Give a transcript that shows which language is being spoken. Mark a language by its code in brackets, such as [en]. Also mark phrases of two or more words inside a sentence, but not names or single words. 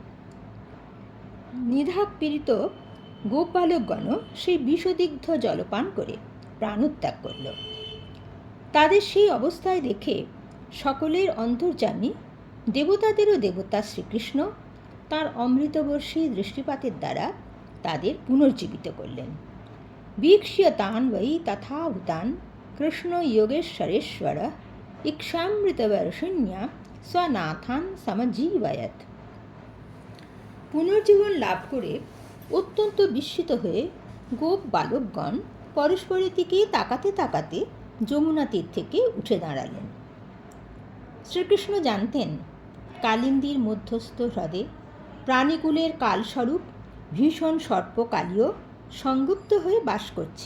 [bn] নিধাপীড়িত গোপবালকগণ সেই বিষদিগ্ধ জলপান করে প্রাণত্যাগ করল। তাদের সেই অবস্থায় দেখে সকলের অন্তর্যামী দেবতাদেরও দেবতা শ্রীকৃষ্ণ তাঁর অমৃতবর্ষী দৃষ্টিপাতের দ্বারা তাদের পুনর্জীবিত করলেন। [sa] वीक्ष्य तान् वै तथाभूतान् कृष्णो योगेश्वरेश्वर इक्षामृतवर्षिण्या स्वनाथान् समजीवयत्। [bn] পুনর্জীবন লাভ করে অত্যন্ত বিস্মিত হয়ে গোপ বালকগণ পরস্পরের দিকে তাকাতে তাকাতে যমুনা তীর থেকে উঠে দাঁড়ালেন। শ্রীকৃষ্ণ জানতেন কালিন্দীর মধ্যস্থ হ্রদে প্রাণীকুলের কালস্বরূপ ভীষণ সর্পকালীয় সংযুক্ত হয়ে বাস করছে।